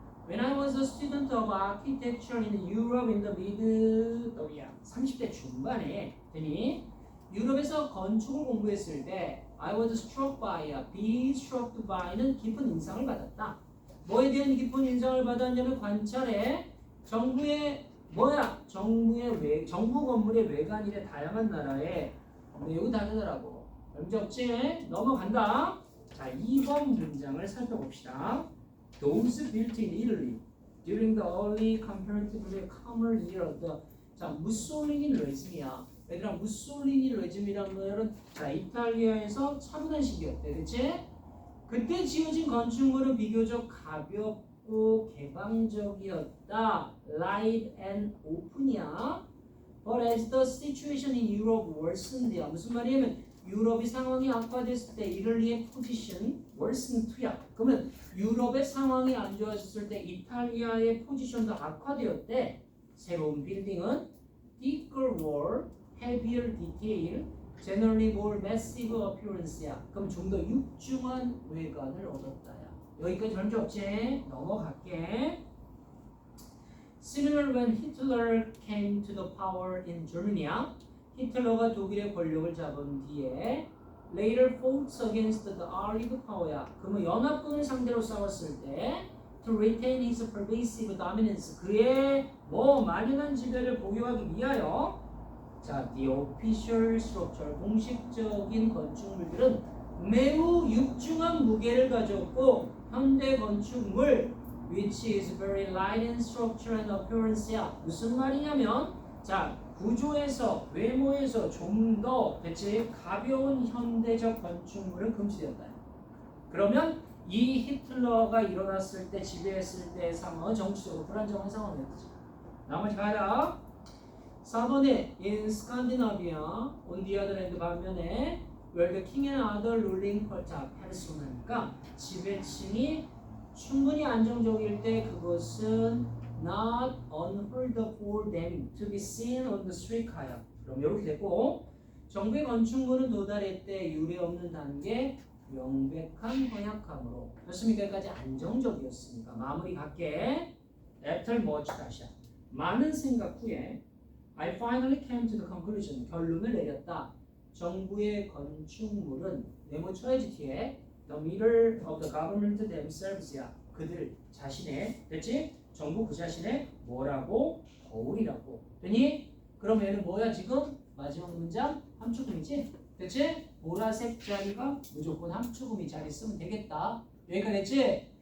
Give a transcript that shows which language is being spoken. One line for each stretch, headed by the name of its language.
English: When I was a student of architecture in Europe in the mid
Korean: 30대 중반에 되니 유럽에서 건축을 공부했을 때
English: I was struck by, be struck by는
Korean: 깊은 인상을 받았다. 뭐에 대한 깊은 인상을 받았냐면 관찰해. 정부의 뭐야? 정부 건물의 외관이래 다양한 나라에 매우 다르더라고. 문제 없지? 넘어간다. 자, 2번 문장을 살펴봅시다.
English: Those built in Italy during the early comparatively calmer year of the
Korean: 자, 무솔리니 레짐이야. 얘들아, 무솔리니 레짐이라는 말은 자, 이탈리아에서 차분한 시기였대. 그치? 그때 지어진 건축물은 비교적 가볍고 개방적이었다.
English: Light and open이야. But as the situation in Europe worsened,
Korean: 무슨 말이냐면 유럽의 상황이 악화됐을 때 이탈리아의 포지션
English: worsened to
Korean: 야. 그러면 유럽의 상황이 안 좋아졌을 때 이탈리아의 포지션도 악화되었대. 새로운 빌딩은
English: thicker wall, heavier detail, generally more massive appearance야.
Korean: 그럼 좀 더 육중한 외관을 얻었다야. 여기까지 문제 없지? 넘어갈게.
English: Similar when Hitler came to the power in Germany.
Korean: 히틀러가 독일의 권력을 잡은 뒤에
English: later fought against the Allied power야.
Korean: 그러면 연합군을 상대로 싸웠을 때
English: to retain his pervasive dominance
Korean: 그의 만연한 지배를 보유하기 위하여 자,
English: the official structure
Korean: 공식적인 건축물들은 매우 육중한 무게를 가졌고 현대 건축물
English: which is very light in structure and appearance야.
Korean: 무슨 말이냐면 자 구조에서 외모에서 좀 더 대체 가벼운 현대적 건축물은 금지되었다. 그러면 이 히틀러가 일어났을 때 지배했을 때의 상황은 정치적으로 불안정한 상황이었지. 나머지 가자.
English: 4번에 in Scandinavia on the other hand
Korean: 반면에
English: where the king and other ruling party
Korean: 하니까 지배층이 충분히 안정적일 때 그것은
English: not unheard of for them to be seen on the street 가야.
Korean: 그럼 이렇게 됐고 정부의 건축물은 도달할 때 유례 없는 단계 명백한 허약함으로 됐습니까? 여기까지 안정적이었으니까 마무리 갈게.
English: After much
Korean: 다시야. 많은 생각 후에
English: I finally came to the conclusion
Korean: 결론을 내렸다. 정부의 건축물은 네모 쳐야지 뒤에
English: the mirror of the government themselves
Korean: 야. 그들 자신의 됐지? 정부 그 자신의 뭐라고? 거울이라고. 되니? 그럼 얘는 뭐야 지금? 마지막 문장 함축음이지? 됐지? 보라색 자리가 무조건 함축음이 자리 쓰면 되겠다. 여기까지 됐지?